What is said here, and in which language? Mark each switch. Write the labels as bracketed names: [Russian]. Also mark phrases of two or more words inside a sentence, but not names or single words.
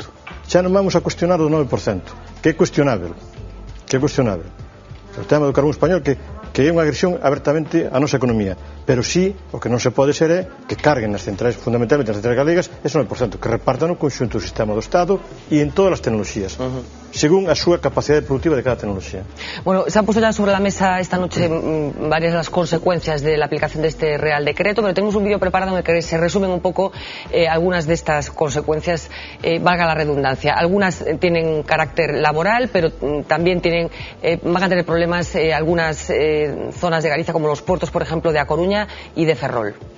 [Galician] Xa non vamos a cuestionar o 9%, que é cuestionável, o tema do carbón español que é unha agresión abertamente á nosa economía, pero sí, o que non se pode ser é que carguen nas centrais, fundamentalmente nas centrais galegas, ese 9%, que repartan o conxunto do sistema do Estado e en todas as tecnoloxías, según a súa capacidade productiva de cada tecnoloxía. [Spanish] Bueno, se han puesto ya sobre la mesa esta noche varias de las consecuencias de la aplicación de este Real Decreto, pero tenemos un vídeo preparado en el que se resumen un poco algunas de estas consecuencias, valga la redundancia. Algunas tienen carácter laboral, pero también van a tener problemas algunas zonas de Galicia, como los puertos, por ejemplo, de A Coruña y de Ferrol.